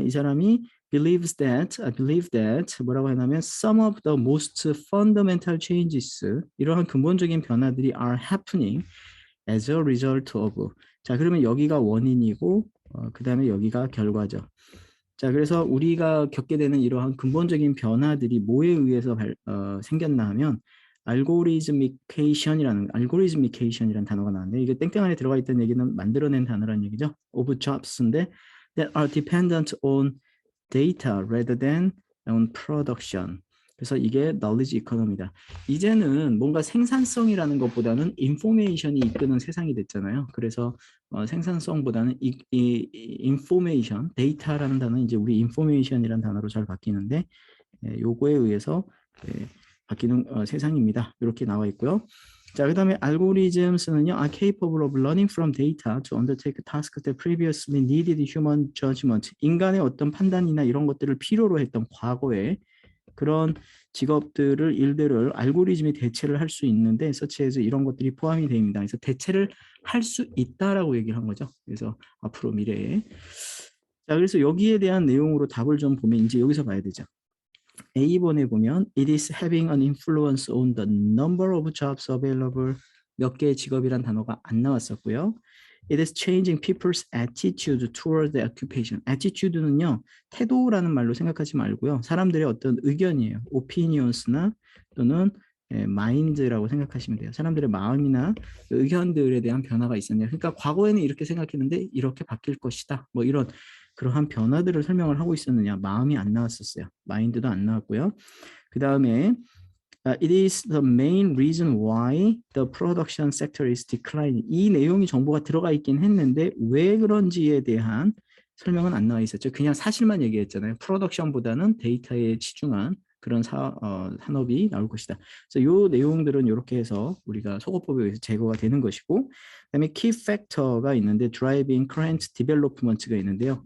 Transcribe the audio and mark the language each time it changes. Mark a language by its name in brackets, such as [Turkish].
[Korean] 이 사람이 [English] believe that [Korean] 뭐라고 하냐면 [English] some of the most fundamental changes [Korean] 이러한 근본적인 변화들이 [English] are happening as a result of [Korean] 자 그러면 여기가 원인이고 그 다음에 여기가 결과죠. 자 그래서 우리가 겪게 되는 이러한 근본적인 변화들이 뭐에 의해서 생겼나 하면 알고리즘이케이션이라는 단어가 나왔는데 이게 땡땡 안에 들어가 있다는 얘기는 만들어낸 단어라는 얘기죠. [English] of jobs인데 that are dependent on data rather than on production. [Korean] 그래서 이게 knowledge economy다. 이제는 뭔가 생산성이라는 것보다는 인포메이션이 이끄는 세상이 됐잖아요. 그래서 생산성보다는 인포메이션, 데이터라는 단어는 이제 우리 인포메이션이라는 단어로 잘 바뀌는데 요거에 의해서 바뀌는 세상입니다. 이렇게 나와 있고요. 자, 그 다음에 [English] algorithms는요, are capable of learning from data to undertake tasks that previously needed human judgment. [Korean] 인간의 어떤 판단이나 이런 것들을 필요로 했던 과거에 그런 직업들을 일들을 알고리즘이 대체를 할 수 있는데 서치에서 이런 것들이 포함이 됩니다. 그래서 대체를 할 수 있다라고 얘기를 한 거죠. 그래서 앞으로 미래에 자 그래서 여기에 대한 내용으로 답을 좀 보면 이제 여기서 봐야 되죠. A번에 보면 [English] it is having an influence on the number of jobs available [Korean] 몇 개의 직업이란 단어가 안 나왔었고요. [English] It is changing people's attitude toward the occupation. [Korean] attitude는요. 태도라는 말로 생각하지 말고요. 사람들의 어떤 의견이에요. opinions나 또는 mind라고 생각하시면 돼요. 사람들의 마음이나 의견들에 대한 변화가 있었네요. 그러니까 과거에는 이렇게 생각했는데 이렇게 바뀔 것이다. 뭐 이런 그러한 변화들을 설명을 하고 있었느냐. 마음이 안 나왔었어요. 마인드도 안 나왔고요. 그 다음에 [English] It is the main reason why the production sector is declining. [Korean] 이 내용이 정보가 들어가 있긴 했는데 왜 그런지에 대한 설명은 안 나와 있었죠. 그냥 사실만 얘기했잖아요. 프로덕션보다는 데이터에 치중한 그런 산업이 나올 것이다. 그래서 이 내용들은 이렇게 해서 우리가 속어법에 의해서 제거가 되는 것이고 그다음에 key factor가 있는데 [English] driving current development [Korean] 가 있는데요.